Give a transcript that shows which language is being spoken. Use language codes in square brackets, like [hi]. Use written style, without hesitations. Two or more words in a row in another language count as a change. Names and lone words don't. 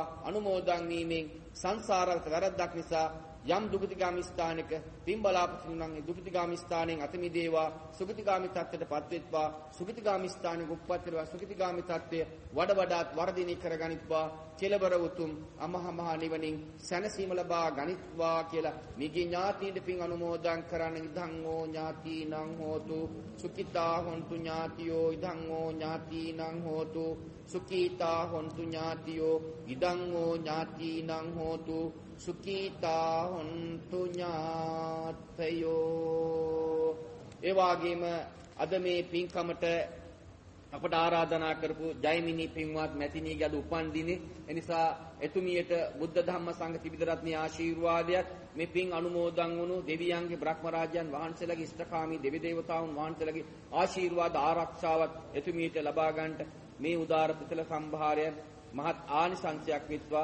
[si] අනුමෝදන් වීමෙන් සංසාරගත වැරද්දක් නිසා යම් දුගතිගාමී ස්ථානයක පින් බලාපොරොත්තු නම් ඒ දුගතිගාමී ස්ථානයෙන් අත මිදේවා. සුගතිගාමී තත්ත්වයටපත් වෙත්වා. සුගතිගාමී ස්ථානයක උප්පත් වේවා. සුගතිගාමී තත්ත්වය වඩාත් වර්ධනය කරගනිත්වා. කෙලවර උතුම් අමහා මහ නිවනින් සැනසීම ලබා ගනිත්වා කියලා මිගේ ඥාතීන්ට පින් අනුමෝදන් කරන්න. [pi] ඉදං ඕ ඥාතීනං හෝතු සුඛිතා හොන්තු ඥාතියෝ. ඉදං ඕ ඥාතීනං හෝතු සුඛිතා හොන්තු ඥාතියෝ. ඉදං ඕ ඥාතීනං හෝතු සුඛිතා හොන්තු ඥාතයෝ. [si] ඒ වගේම අද මේ පින්කමට අපට ආරාධනා කරපු ජයමිනි පින්වත් මැතිණියගේ අද උපන් දිනේ. එනිසා එතුමියට බුද්ධ ධම්ම සංඝ ත්‍රිවිධ රත්නයේ ආශිර්වාදයක් මේ පින් අනුමෝදන් වුණු දෙවියන්ගේ බ්‍රහ්ම රාජ්‍යයන් වහන්සේලාගේ ඉෂ්ඨකාමී දෙවි දේවතාවුන් වහන්සේලාගේ ආශිර්වාද ආරක්ෂාවත් එතුමියට ලබා ගන්නට මේ උදාර කුසල සම්භාරය මහත් ආනිසංසයක් වෙත්වා.